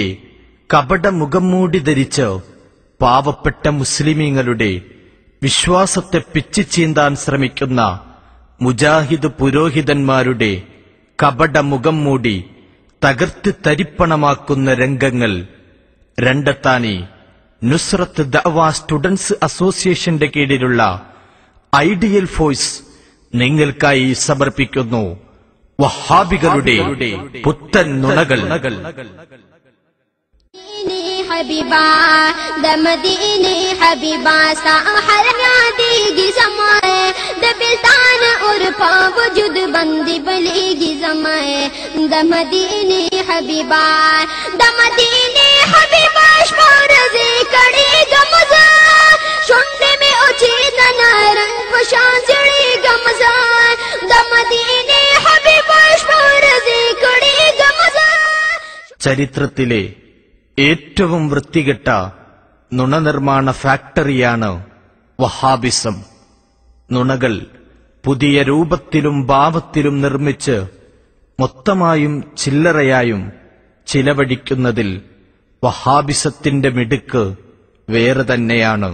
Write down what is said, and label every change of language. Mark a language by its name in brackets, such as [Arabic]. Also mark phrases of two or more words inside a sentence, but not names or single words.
[Malayalam] കപടമുഖംമൂടി ധരിച്ച് പാവപ്പെട്ട മുസ്ലിമീങ്ങളുടെ വിശ്വാസത്തെ പിച്ചിച്ചീന്താൻ ശ്രമിക്കുന്ന മുജാഹിദ് പുരോഹിതന്മാരുടെ കപടമുഖം മൂടി തകർത്ത് തരിപ്പണമാക്കുന്ന രംഗങ്ങൾ രണ്ടത്താണി നുസ്രത്ത് ദഅവ സ്റ്റുഡൻസ് അസോസിയേഷന്റെ കീഴിലുള്ള ഐഡിയൽ ഫോഴ്സ് നിങ്ങൾക്കായി സമർപ്പിക്കുന്നു. വഹാബികളുടെ പുത്തൻ നുണകൾ. [Pashto] حبيبا د مدینه حبیبا ساحر یادېږي زمای د بلتان اور په وجود باندې بلېږي زمای د مدینه حبیبا شپارزه کړي ګمزا شونډې مې اوچې د نارنګ په شان چړې ګمزا د مدینه حبیبا شپارزه کړي ګمزا. [Malayalam] ചരിത്രത്തിലെ ഏറ്റവും വൃത്തികെട്ട നുണനിർമ്മാണ ഫാക്ടറിയാണ് വഹാബിസം. നുണകൾ പുതിയ രൂപത്തിലും ഭാവത്തിലും നിർമ്മിച്ച് മൊത്തമായും ചില്ലറയായും ചിലവഴിക്കുന്നതിൽ വഹാബിസത്തിന്റെ മിടുക്ക് വേറെ തന്നെയാണ്.